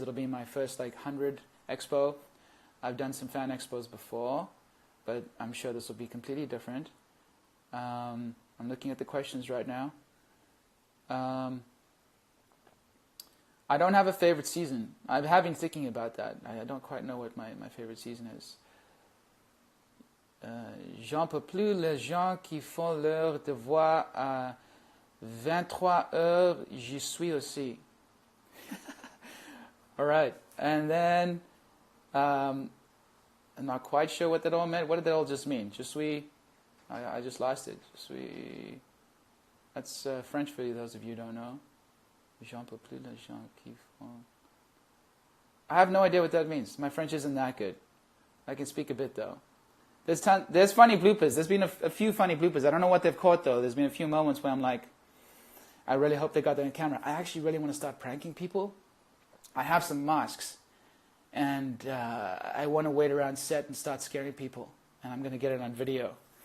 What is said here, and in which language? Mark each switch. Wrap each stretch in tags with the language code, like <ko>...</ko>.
<en>It'll be my first like 100 expo. I've done some fan expos before, but I'm sure this will be completely different. I'm looking at the questions right now. I don't have a favorite season. I have been thinking about that. I don't quite know what my favorite season is.</en> <fr>J'en peux plus les gens qui font leur devoir à 23 heures, j'y suis aussi.</fr> <en>All right. And then, I'm not quite sure what that all meant. What did that all just mean?</en> <fr>Je suis,</fr> <en>I just lost it. Je suis, that's French for those of you who don't know.</en> <fr>J'en peux plus les gens qui font.</fr> <en>I have no idea what that means. My French isn't that good. I can speak a bit though. There's funny bloopers. There's been a few funny bloopers. I don't know what they've caught though. There's been a few moments where I'm like, I really hope they got that on camera. I actually really want to start pranking people. I have some masks, and I want to wait around set and start scaring people, and I'm going to get it on video.</en>